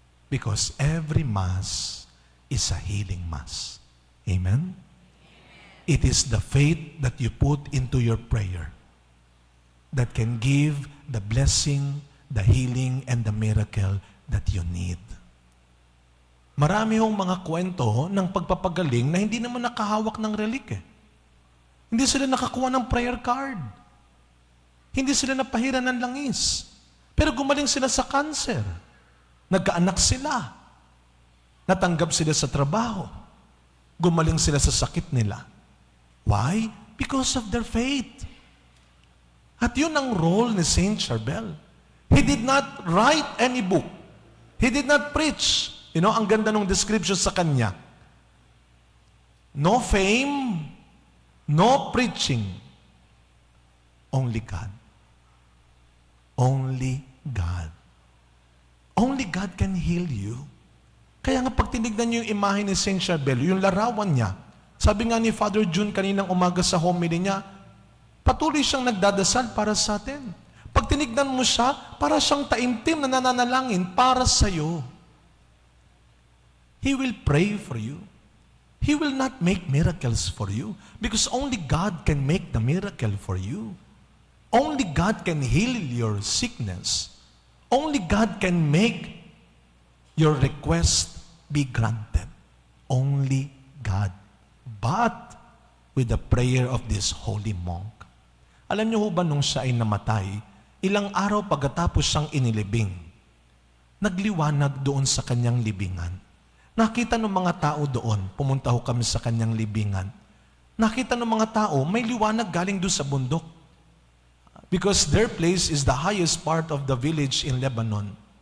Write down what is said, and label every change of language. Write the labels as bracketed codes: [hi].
[en] Because every Mass is a healing Mass. Amen? It is the faith that you put into your prayer that can give the blessing, the healing, and the miracle that you need. [tl] Marami hong mga kwento ng pagpapagaling na hindi naman nakahawak ng relic eh. Hindi sila nakakuha ng prayer card. Hindi sila napahira ng langis. Pero gumaling sila sa cancer. Nagkaanak sila. Natanggap sila sa trabaho. Gumaling sila sa sakit nila. [en] Why? Because of their faith. [tl] At yun ang role ni Saint Charbel. [en] He did not write any book. He did not preach. [tl] Ang ganda ng description sa kanya. [en] No fame, no preaching. Only God. Only God. Only God can heal you. [tl] Kaya nga pag tinignan niyo yung imahe ni Saint Charbel, yung larawan niya, sabi nga ni Father June kaninang umaga sa homily niya, patuloy siyang nagdadasal para sa atin. Pag tinignan mo siya, para siyang taimtim na nananalangin para sa iyo. [en] He will pray for you. He will not make miracles for you because only God can make the miracle for you. Only God can heal your sickness. Only God can make your request be granted. Only God. But with the prayer of this holy monk. [tl] Alam niyo ho ba nung siya ay namatay, ilang araw pagkatapos siyang inilibing, nagliwanag doon sa kanyang libingan. Nakita ng mga tao doon, pumunta ho kami sa kanyang libingan. Nakita ng mga tao, may liwanag galing doon sa bundok. [en] Because their place is the highest part of the village in Lebanon.